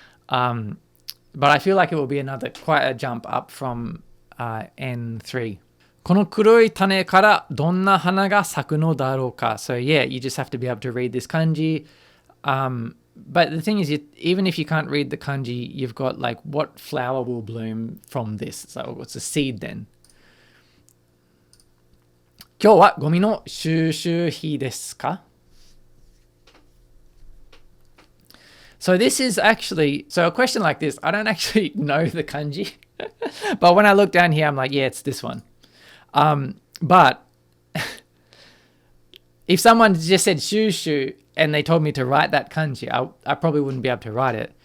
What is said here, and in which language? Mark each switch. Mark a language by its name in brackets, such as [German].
[English] But I feel like it will be quite a jump up from N3. [Japanese] この黒い種からどんな花が咲くのだろうか. [English] So yeah, you just have to be able to read this kanji. But the thing is, even if you can't read the kanji, you've got like what flower will bloom from this. So it's a seed then. [Japanese] 今日はゴミの収集日ですか? [English] So this is actually, so a question like this, I don't actually know the kanji. But when I look down here, I'm like, yeah, it's this one. But if someone just said shushu and they told me to write that kanji, I probably wouldn't be able to write it.